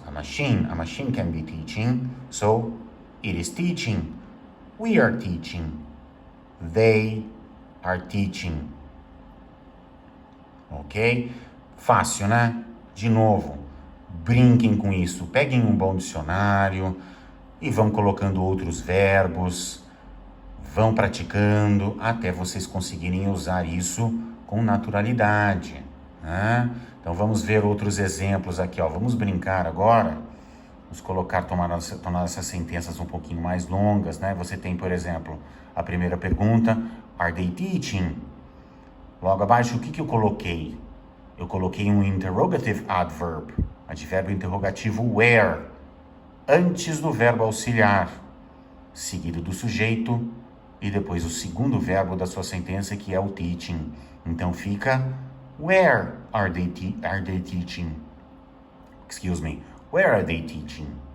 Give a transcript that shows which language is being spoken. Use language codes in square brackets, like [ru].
[en] A machine can be teaching, so it is teaching. We are teaching, they are teaching. [pt] Ok? Fácil, né? De novo, brinquem com isso. Peguem um bom dicionário e vão colocando outros verbos, vão praticando até vocês conseguirem usar isso com naturalidade, né? Então vamos ver outros exemplos aqui, ó. Vamos brincar agora. Vamos tornar essas sentenças um pouquinho mais longas, né? Você tem, por exemplo, a primeira pergunta, [en] are they teaching? [pt] Logo abaixo, o que eu coloquei? Eu coloquei um interrogative adverb, advérbio interrogativo where, antes do verbo auxiliar, seguido do sujeito e depois o segundo verbo da sua sentença, que é o teaching. Então fica, [en] where are they teaching? Excuse me, where are they teaching?